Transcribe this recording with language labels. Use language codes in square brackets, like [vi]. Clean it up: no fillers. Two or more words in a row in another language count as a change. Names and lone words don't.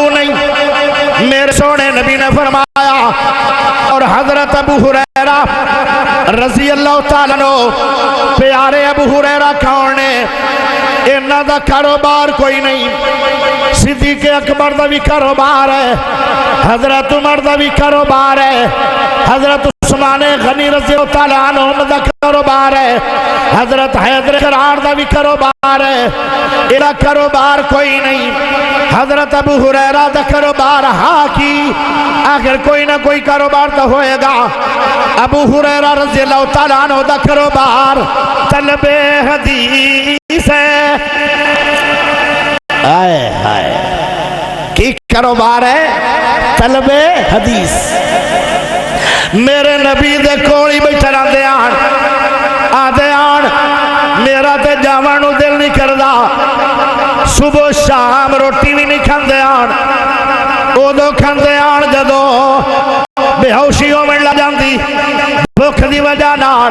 [pa] نہیں میرے سونے نبی نے فرمایا اور حضرت ابو ہریرہ [ar] رضی اللہ تعالیٰ عنہ [pa] پیارے ابو ہریرہ کھانے انہاں دا کاروبار کوئی نہیں صدیق اکبر دا بھی کاروبار ہے حضرت عمر دا بھی کاروبار ہے حضرت عثمان غنی رضی اللہ تعالیٰ عنہ دا کاروبار ہے حضرت حیدر قرار دا بھی کاروبار ہے ایلا کاروبار کوئی نہیں. حضرت ابو ہریرہ دا کاروبار ہاں کی، آخر کوئی نہ کوئی کاروبار تو ہوئے گا. ابو ہریرہ [ar] رضي الله تعالى عنه [pa] دا کاروبار طلبِ حدیث ہے. آئے ہائے کی کاروبار ہے? طلبِ حدیث. میرے نبی دے کول ہی بیٹھے رہندے آدے آن میرا تے جاون نوں دل نہیں کردا، صبح شام روٹی بھی نہیں کھاندے آن، اودوں کھاندے آن جدوں بے ہوشی ہوون لگ جاندی بھکھ دی وجہ نال.